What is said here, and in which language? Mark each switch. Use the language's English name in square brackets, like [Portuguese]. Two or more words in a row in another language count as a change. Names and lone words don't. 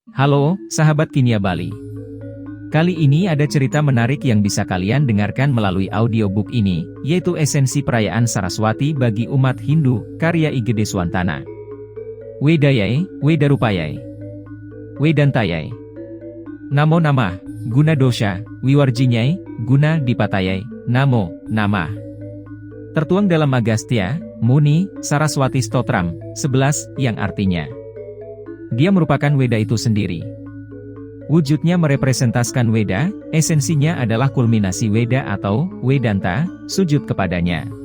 [Indonesian] Halo, sahabat Kinia Bali. Kali ini ada cerita menarik yang bisa kalian dengarkan melalui audiobook ini, yaitu Esensi Perayaan Saraswati bagi Umat Hindu, karya I. Gede Swantana. [Sanskrit] वेदायै वेदरूपायै वेदान्तायै. नमो नमः गुण दोष विवर्जिन्यै गुण दीप्तायै नमो नमः. [Indonesian] Tertuang dalam Agastya, Muni, Saraswati Stotram, 11, yang artinya dia merupakan Weda itu sendiri. Wujudnya merepresentasikan Weda, esensinya adalah kulminasi Weda atau Wedanta, sujud kepadanya.